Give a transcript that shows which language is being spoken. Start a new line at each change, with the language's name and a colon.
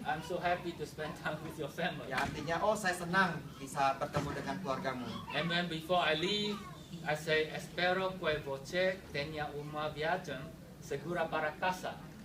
English: I'm so happy to spend time with your family.
Indonesian: Ya artinya, oh saya senang bisa bertemu dengan keluargamu.
English: And then before I leave, I say,
Portuguese: espero que você tenha uma viagem segura para casa.